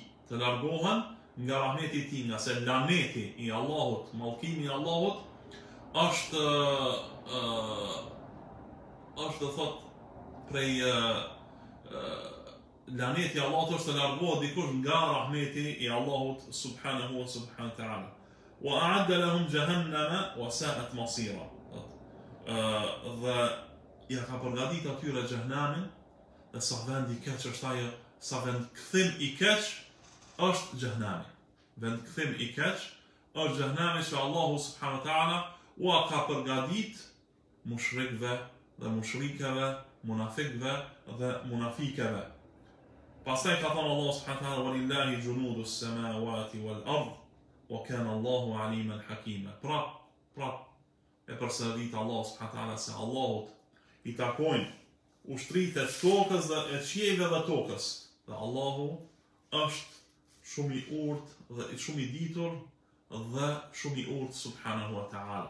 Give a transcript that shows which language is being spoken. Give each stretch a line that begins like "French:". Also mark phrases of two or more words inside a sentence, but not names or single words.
Albanian: Të largohen nga rahmeti I tij, nga se laneti I Allahut, mallkimi I Allahut është thot prej laneti I Allahut është të largohet dikush nga rahmeti I Allahut
Arabic: سبحانه وتعالى. وأعد لهم جهنم وساءت مصيرا.
Albanian: Dhe ja ka përgatit atyre xhehenamin, dhe sa vend I keq është ajo, sa vend kthim I keq është xhehenami. Vend kthim I keq është xhehenami që Allahu
Arabic: سبحانه وتعالى
Albanian: ua ka përgatit mushrikëve dhe mushrikeve, munafikëve dhe munafikeve. Pastaj ka thënë Allahu
Arabic: سبحانه وتعالى ولله جنود السماوات والأرض. وكان الله عليما حكيما.
Albanian: Pra, e përsërit Allah
Arabic: سبحانه وتعالى
Albanian: se Allahut I takojnë ushtritë e tokës dhe e qiejve dhe tokës. Dhe Allahu është shumë I urtë dhe shumë I ditur dhe shumë I urtë
Arabic: سبحانه وتعالى.